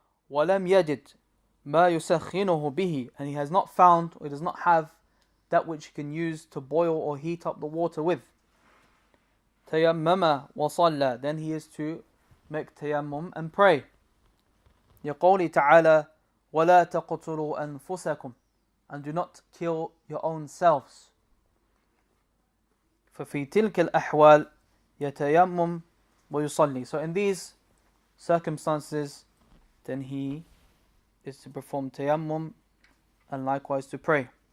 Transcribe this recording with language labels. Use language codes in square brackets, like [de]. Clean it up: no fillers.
[ar] ولم يجد ما يسخنه به, [en] and he has not found, or he does not have that which he can use to boil or heat up the water with. [ar] تيمم وصلى, [en] then he is to make tayammum and pray. [ar] يقول تعالى ولا تقتلوا أنفسكم, [en] and do not kill your own selves. [ar] ففي تلك الأحوال يتيمم ويصلي. [en] So in these circumstances, then he is to perform tayammum and likewise to pray.